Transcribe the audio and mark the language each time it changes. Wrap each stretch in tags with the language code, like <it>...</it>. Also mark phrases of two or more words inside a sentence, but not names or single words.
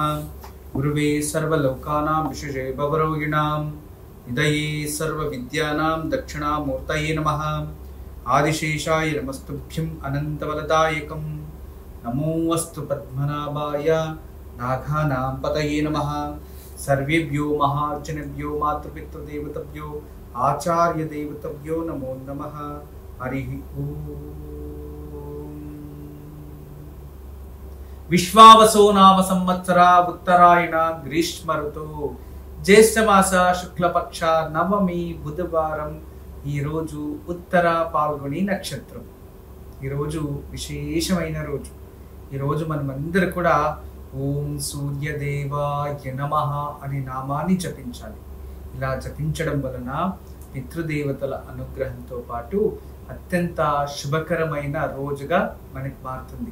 <sa>గురువే సర్వలోకానాం విశేషే భవరోగిణాం నిదయే సర్వ విద్యానాం దక్షిణామూర్తయే నమః. ఆదిశేషాయ నమస్తుభ్యం అనంతవలదాయకం. నమోऽस्तु పద్మనాభాయ నాఘానాం పతయే నమః. सर्वेभ्यो महार्जनेभ्यो मातृपितृदेवतेभ्यो आचार्यदेवतेभ्यो नमो नमः. हरि ओम. विश्वावसो नाम संवत्सर उत्तरायण ग्रीष्म ऋतु ज्येष्ठ मास शुक्लपक्ष नवमी बुधवाరం</sa> <te>ఈ రోజు ఉత్తర పాల్గొని నక్షత్రం. ఈ రోజు విశేషమైన రోజు. ఈ రోజు మనమందరం కూడా</te> <sa>ఓం సూర్యదేవాయ నమః</sa> <te>అనే నామాన్ని జపించాలి. ఇలా జపించడం వలన పితృదేవతల అనుగ్రహంతో పాటు అత్యంత శుభకరమైన రోజుగా మనకి మారుతుంది.</te>